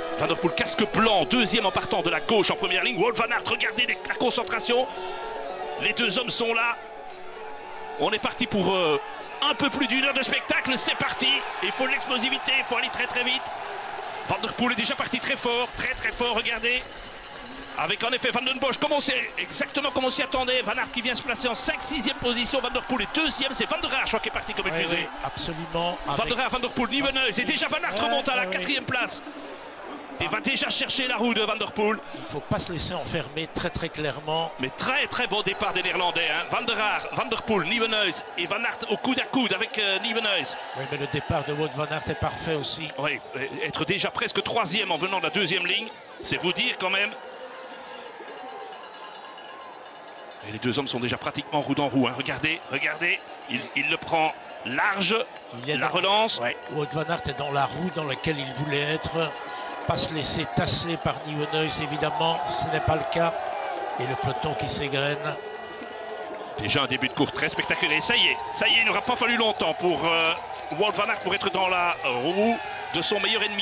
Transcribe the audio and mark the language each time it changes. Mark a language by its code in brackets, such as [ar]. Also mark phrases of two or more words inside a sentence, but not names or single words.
[fr] Van der Poel, casque blanc, deuxième en partant de la gauche en première ligne. Wout van Aert, regardez la concentration. Les deux hommes sont là. On est parti pour un peu plus d'une heure de spectacle. C'est parti. Il faut de l'explosivité, il faut aller très très vite. Van der Poel est déjà parti très fort, regardez. Avec en effet Van den Bosch, exactement comme on s'y attendait. Van Aert qui vient se placer en 5-6e position. Van der Poel est deuxième, c'est Van der Aert, je crois, qui est parti comme une fusée. Oui, absolument. Van der Aert, Van der Poel, Nieuwenhuis. Et déjà Van Aert remonte à la 4e place. Et va déjà chercher la roue de Van der Poel. Il ne faut pas se laisser enfermer très clairement. Mais très beau départ des Néerlandais. Hein. Van der Aert, Van der Poel, Nieuwenhuis et Van Aert au coude à coude avec Nieuwenhuis. Oui, mais le départ de Wout van Aert est parfait aussi. Oui, être déjà presque 3e en venant de la 2e ligne, c'est vous dire quand même. Et les deux hommes sont déjà pratiquement roue dans roue. Hein. Regardez, il le prend large, la relance. Ouais. Wout van Aert est dans la roue dans laquelle il voulait être. Pas se laisser tasser par Nieuwenhuis, évidemment, ce n'est pas le cas. Et le peloton qui s'égrène. Déjà un début de course très spectaculaire. Ça y est, il n'aura pas fallu longtemps pour Wout van Aert pour être dans la roue de son meilleur ennemi.